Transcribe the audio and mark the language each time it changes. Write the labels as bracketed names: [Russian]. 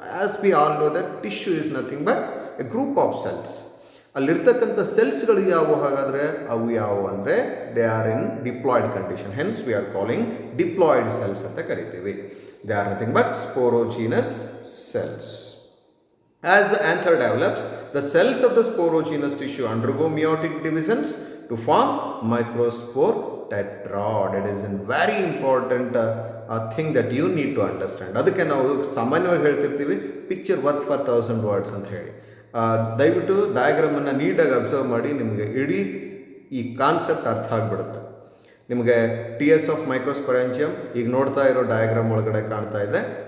[English] As we all know that tissue is nothing but a group of cells. [Kannada] ಅಲ್ಲಿರ್ತಕ್ಕಂಥ ಸೆಲ್ಸ್ಗಳು ಯಾವುವು ಹಾಗಾದರೆ, ಅವು ಯಾವುವು ಅಂದರೆ [English] They are in diploid condition. Hence we are calling diploid cells [Kannada] ಅಂತ ಕರಿತೀವಿ. [English] They are nothing but sporogenous cells. As the anther develops, the cells of the sporogenous tissue undergo meiotic divisions to form microspore tetrad. It is a very important thing that you need to understand. [Kannada] ಅದಕ್ಕೆ ನಾವು ಸಾಮಾನ್ಯವಾಗಿ ಹೇಳ್ತಿರ್ತೀವಿ [English] picture worth for 1000 words [Kannada] ಅಂತ ಹೇಳಿ. ದಯವಿಟ್ಟು ಡಯಾಗ್ರಾಮನ್ನು ನೀಟಾಗಿ observe ಮಾಡಿ, ನಿಮಗೆ ಇಡೀ ಈ ಕಾನ್ಸೆಪ್ಟ್ ಅರ್ಥ ಆಗಿಬಿಡುತ್ತೆ. ನಿಮಗೆ ಟಿ ಎಸ್ ಆಫ್ ಮೈಕ್ರೋಸ್ಪೊರಾಂಜಿಯಂ ಈಗ ನೋಡ್ತಾ ಇರೋ ಡಯಾಗ್ರಾಮ್ ಒಳಗಡೆ ಕಾಣ್ತಾ ಇದೆ.